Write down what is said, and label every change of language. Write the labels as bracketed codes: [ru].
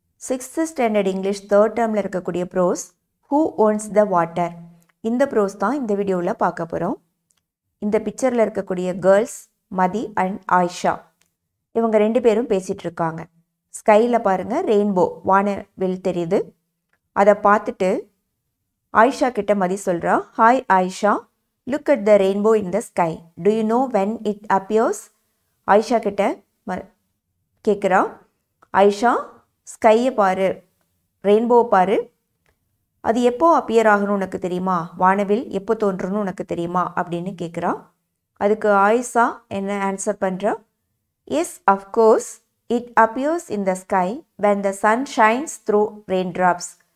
[en] 6th standard English 3rd termல இருக்கக்கூடிய prose Who owns the water? [ta] இந்த prose தான் இந்த வீடியோல பார்க்க போறோம். இந்த பிக்சர்ல இருக்கக்கூடிய girls மதி and ஆயிஷா. இவங்க ரெண்டு பேரும் பேசிட்டு இருக்காங்க. ஸ்கைல பாருங்க ரெயின்போ வானவில் தெரியுது. அத பார்த்துட்டு ஆயிஷா கிட்ட மதி சொல்றா, [en] "Hi Ayesha, look at the rainbow in the sky. Do you know when it appears?" [ta] Ayesha கிட்ட கேக்குறா, ஆயிஷா ஸ்கையை பாரு, ரெயின்போ பாரு, அது எப்போ அப்பியர் ஆகணும் உனக்கு தெரியுமா, வானவில் எப்போ தோன்றணும் உனக்கு தெரியுமா அப்படின்னு கேட்குறா. அதுக்கு ஆயிஷா என்ன ஆன்சர் பண்ணுறா, [en] Yes of course it appears in the sky when the sun shines through raindrops.